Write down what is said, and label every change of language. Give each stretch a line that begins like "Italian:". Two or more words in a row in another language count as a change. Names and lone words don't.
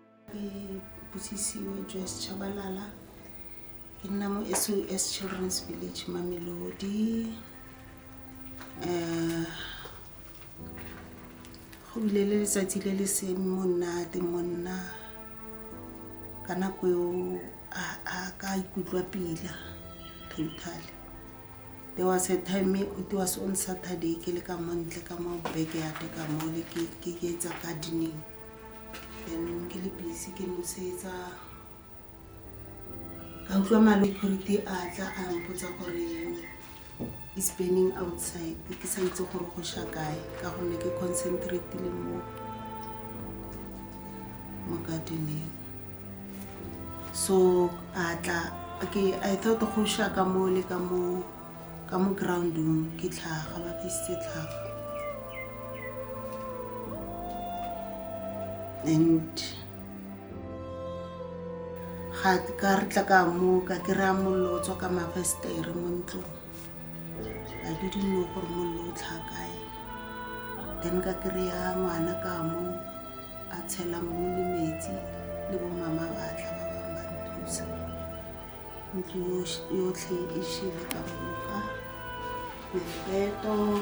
Tswana: Busisiwe Joyce Chabalala ke nna mo SOS Children's Village Mamelodi. Go bile le letsatsi le le seng monate monna ka nako eo a ka ikutlwa pila totally.
English: There was a time it was on Saturday
Tswana: ke le ka montle ka mo backyard ka mo le ke etsa gardening. Then ke le busy ke nosetsa ka utlwa malwetse a tla a mpotsa gore
English: is burning outside
Tswana: ke sa itse gore go sha kae ka gonne ke concentrate le mo gardening.
English: So I thought
Tswana: go sha ka mo le ka mo groundung ke tlhaga ba fitse tlhaga. And ka re tla ka mo ka kry-a mollo o tswa ka mafestere mo ntlong.
English: I didn't know
Tswana: gore mollo o tlhaga kae. Then ka kry-a ngwana ka mo a tshela mo le metsi le bo mama ba tla ba bang ba nthusa. Ntlo yotlhe e shile ka moka mebeto.